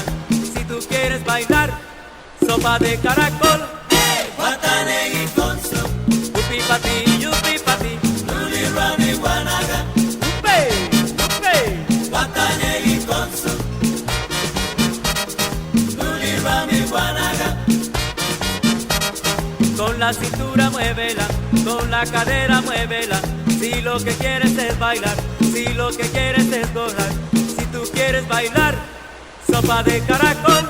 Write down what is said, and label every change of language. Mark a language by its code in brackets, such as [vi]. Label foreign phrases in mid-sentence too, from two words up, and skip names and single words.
[es] Si tú quieres bailar, sopa de caracol. [cab] Hey, wata negi [es] con su, [cab] upi pati, yupi pati, luli rami guanaga. Upe, upe, wata negi [es] con su, [cab] luli rami guanaga. [es] la cintura muévela, con la cadera muévela. Si lo que quieres es bailar, si lo que quieres es gozar, si tú quieres bailar, sopa de caracol.